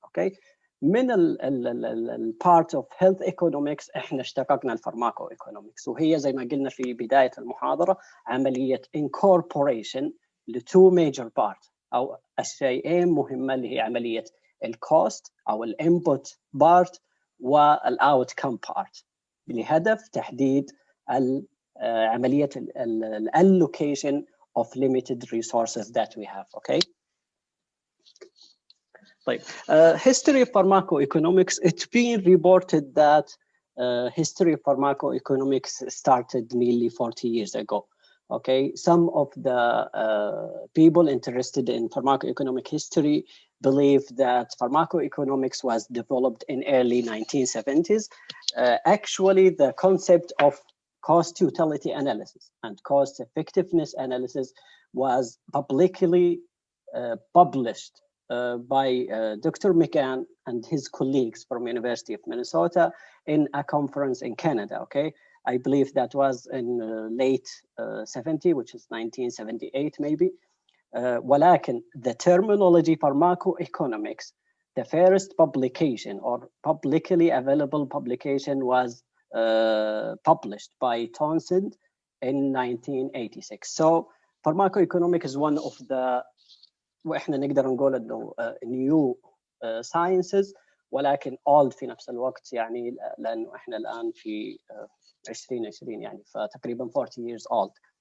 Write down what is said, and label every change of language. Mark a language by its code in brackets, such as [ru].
[ar] اوكي، من ال part of health economics احنا اشتققنا الفارماكو ايكونومكس، وهي زي ما قلنا في بداية المحاضرة عملية incorporation لتو major part او الشيئين مهمة، اللي هي عملية الكوست او الانبوت بارت والاوتكم بارت، لهدف تحديد عملية allocation of limited resources that we have. [en] Okay. طيب, history of pharmacoeconomics, it's been reported that history of pharmacoeconomics started nearly 40 years ago. Okay, some of the people interested in pharmacoeconomic history believe that pharmacoeconomics was developed in early 1970s. Actually, the concept of cost utility analysis and cost effectiveness analysis was publicly published by Dr. McCann and his colleagues from University of Minnesota in a conference in Canada. Okay, I believe that was in late 70, which is 1978 maybe. ولكن the terminology pharmacoeconomics, the first publication or publicly available publication was published by Townsend in 1986. [ar] So pharmacoeconomics is one of the واحنا نقدر نقول انه new sciences ولكن old في نفس الوقت، يعني لانه احنا الان في 2020 يعني فتقريبا 40 years old.